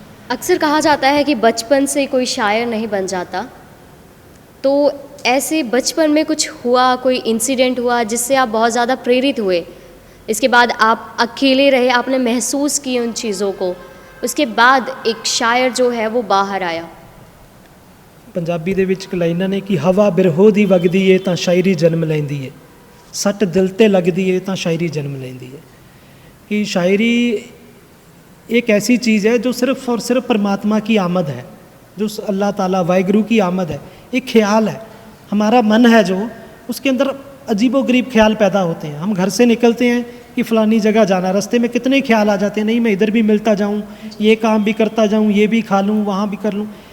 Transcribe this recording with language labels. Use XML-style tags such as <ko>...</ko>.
<hi>अक्सर कहा जाता है कि बचपन से कोई शायर नहीं बन जाता, तो ऐसे बचपन में कुछ हुआ, कोई इंसिडेंट हुआ जिससे आप बहुत ज़्यादा प्रेरित हुए, इसके बाद आप अकेले रहे, आपने महसूस की उन चीज़ों को, उसके बाद एक शायर जो है वो बाहर आया?</hi> <pa>पंजाबी ਦੇ ਵਿੱਚ ਲਾਈਨਾਂ ਨੇ ਕਿ ਹਵਾ ਬਿਰਹੋ ਦੀ ਵਗਦੀ ਏ ਤਾਂ ਸ਼ਾਇਰੀ ਜਨਮ ਲੈਂਦੀ ਏ, ਸੱਟ ਦਿਲ ਤੇ लगदी ਏ ਤਾਂ शायरी जन्म लेंदी है।</pa> <hi>कि शायरी एक ऐसी चीज़ है जो सिर्फ़ और सिर्फ परमात्मा की आमद है, जो अल्लाह ताला वाहिगुरू की आमद है, एक ख्याल है। हमारा मन है जो, उसके अंदर अजीबो गरीब ख्याल पैदा होते हैं। हम घर से निकलते हैं कि फ़लानी जगह जाना, रास्ते में कितने ख्याल आ जाते हैं, नहीं मैं इधर भी मिलता जाऊँ, ये काम भी करता जाऊँ, ये भी खा लूँ, वहाँ भी कर लूँ।</hi>